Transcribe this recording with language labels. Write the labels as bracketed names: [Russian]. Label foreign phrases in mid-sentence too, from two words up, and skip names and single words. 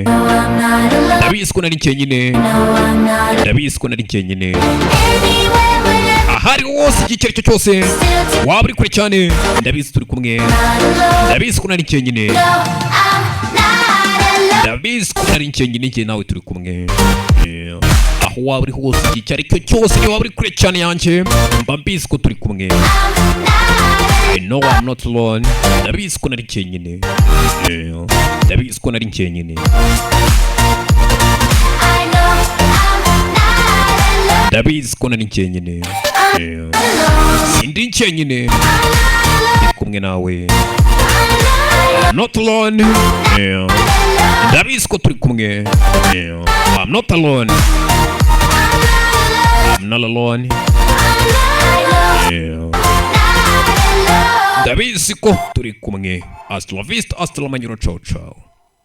[Kinyarwanda] Ndabizi ko nari njyenyine, ndabizi ko nari njyenyine ahari hose igihe icyo ari cyo cyose waba uri kure cyane. Ndabizi turi kumwe, ndabizi ko nari njyenyine, ndabizi ko nari njyenyine njye nawe turi kumwe. Aho waba uri hose igihe icyo ari cyo cyose niba waba uri kure cyane yanjye mba mbizi ko turi kumwe. [English] I know I'm not alone. [Kinyarwanda] Ndabizi ko nari njyenyine, ndabizi ko nari njyenyine, ndabizi ko nari njyenyine. Sindi njyenyine, ndi kumwe nawe. [English] I'm not alone. [Kinyarwanda] Ndabizi ko turi kumwe. [English] I'm not alone. I'm not alone. [Kinyarwanda] Ndabizi ko turi kumwe. [Spanish] Hasta la vista, hasta la mañana, [Italian] ciao ciao.